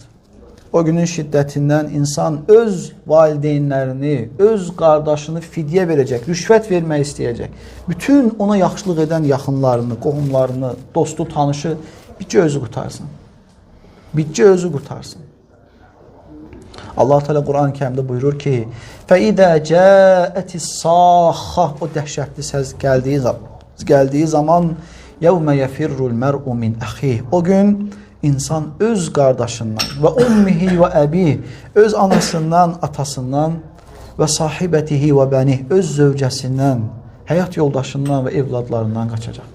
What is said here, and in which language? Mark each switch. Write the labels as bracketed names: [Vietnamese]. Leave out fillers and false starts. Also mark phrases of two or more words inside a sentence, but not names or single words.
[Azerbaijani] O günün şiddətindən insan öz valideynlərini, öz qardaşını fidyə verəcək, rüşvət vermək istəyəcək. Bütün ona yaxşılıq edən yaxınlarını, qohumlarını, dostu, tanışı bircə özü qutarsın. Bircə özü qutarsın. Allah Teala Quran-ı Kərimdə buyurur ki, [Arabic] فَإِذَا جَاءَتِ الصَّاخَّةِ [Azerbaijani] O dəhşətli səs gəldiyi zaman [Arabic] يوم يفر المرء من أخيه. [Azerbaijani] O gün insan öz qardaşından [Arabic] و أمه و أبيه, [Azerbaijani] öz anasından, atasından [Arabic] و صاحبته و بنيه, [Azerbaijani] öz zövcəsindən, həyat yoldaşından və evladlarından qaçacaqdır.